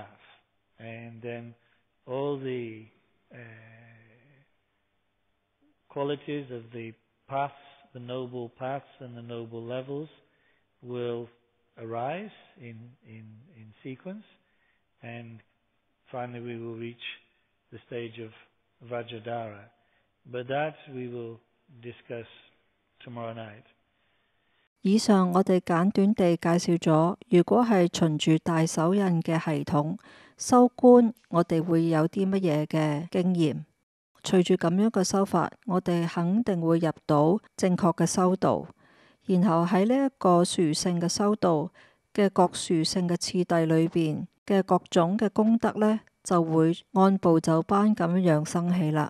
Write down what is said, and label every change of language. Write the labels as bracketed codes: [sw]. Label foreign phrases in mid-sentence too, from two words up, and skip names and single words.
[en] And then all the qualities of the paths, the noble paths and the noble levels will arise in sequence, and finally we will reach the stage of Vajradhara. But that we will discuss tomorrow night. [yue] 以上我哋簡短地介紹咗，如果係循住大手印嘅系統修觀，我哋會有啲乜嘢嘅經驗。隨住咁樣嘅修法，我哋肯定會入到正確嘅修道，然後喺呢一個殊勝嘅修道嘅各殊勝嘅次第裏邊嘅各種嘅功德呢，就會按部就班咁樣生起啦。